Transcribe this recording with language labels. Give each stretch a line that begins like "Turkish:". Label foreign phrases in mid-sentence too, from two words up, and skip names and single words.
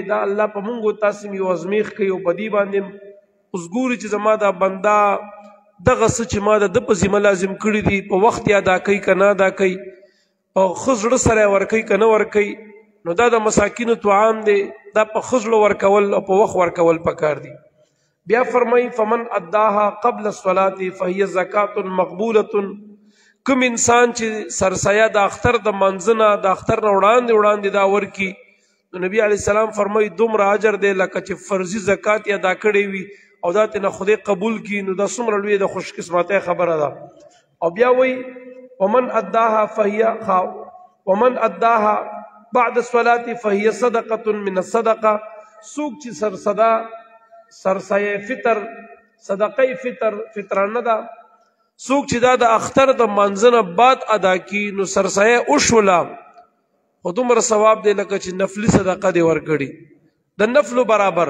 Pashto: دا الله په مونږ تاسو یو ازمیخ کوي او په دې باندې اوس ګوري چې زما دا بندا دغه څه چې ما د په ذمه لازم کړی دي په وخت یې ادا کوي که نه ادا کوي، په ښه زړه سره یې ورکوي که نه ورکوي. نو دا د مساکینو طعام دی. دا په ښه زړه ورکول او په وخت ورکول پکار دي. بیا فرمایي
Arabic: فمن اداها قبل الصلاة فهي زکات مقبوله.
Pashto: کوم انسان چې سرسایه د اختر د منځنه د اختر نه وړاندې دا ورکي، نو نبی
Arabic: علیہ السلام
Pashto: فرمایي دومره اجر دی لکه چې فرضي زکات یې ادا کړی وي او دا ترې نه خدای قبول کړي. نو دا څومره لوی د خوش قسمتۍ خبره ده. او بیا وایي
Arabic: ومن اداها بعد الصلاة فهي صدقة من الصدقه.
Pashto: څوک چې سرسایه فطر صدقه فطرانه ده، څوک چې دا د اختر د منځنه بعد ادا کی نو سرسایه اوشولا خو دومره ثواب دی لکه چې نفلی صدقه دی ورکړي، د نفلو برابر.